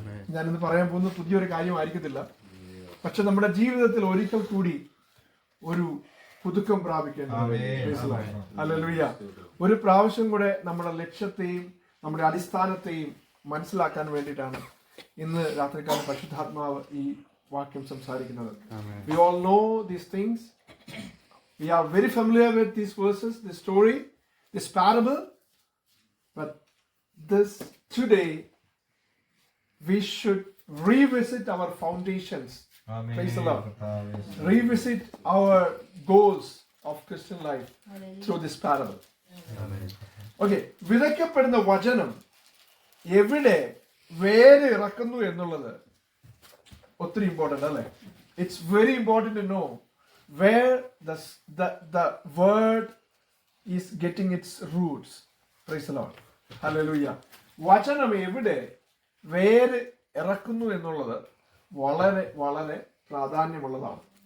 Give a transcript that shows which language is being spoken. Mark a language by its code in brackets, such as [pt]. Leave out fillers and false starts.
[ml] ഞാനിന്ന് പറയാൻ പോകുന്നത് പുതിയൊരു കാര്യമായിരിക്കത്തില്ല. പക്ഷെ നമ്മുടെ ജീവിതത്തിൽ ഒരിക്കൽ കൂടി ഒരു പുതുക്കം പ്രാപിക്കേണ്ടത്. ഹല്ലേലൂയ. ഒരു പ്രാവശ്യം കൂടെ നമ്മുടെ ലക്ഷ്യത്തെയും നമ്മുടെ അടിസ്ഥാനത്തെയും മനസ്സിലാക്കാൻ വേണ്ടിയിട്ടാണ് ഇന്ന് രാത്രികാലം പരിശുദ്ധാത്മാവ് ഈ വാക്യം സംസാരിക്കുന്നത്. [en] We all know these things. We are very familiar with these verses, this story, this parable. But today we should revisit our foundations. Praise the Lord. Revisit our goals of Christian life through this parable. [ml] Okay, വിതയ്ക്കപ്പെടുന്ന വചനം എവിടെ വേര് ഇറക്കുന്നു എന്നുള്ളത് ഒത്തിരി important അല്ലേ? [en] It's very important to know where the word is getting its roots. Praise the Lord. Hallelujah. [ml] വചനം എവിടെ വേര് ഇറക്കുന്നു എന്നുള്ളത് വളരെ വളരെ പ്രാധാന്യമുള്ളതാണ്.